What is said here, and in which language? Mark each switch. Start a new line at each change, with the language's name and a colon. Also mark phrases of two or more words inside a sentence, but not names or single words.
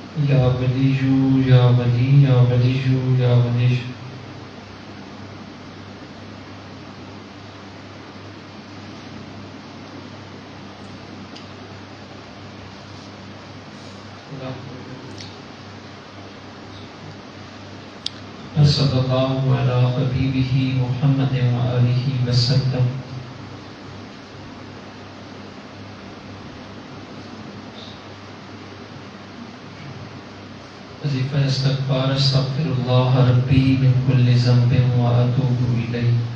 Arabic: یا ولی یا ولی یا ولی یا ولی صلی اللہ علی حبیبہ محمد وآلہ وسلم. وظیفہ استغفار استغفر اللہ ربی من کل ذنب واتوب الیہ.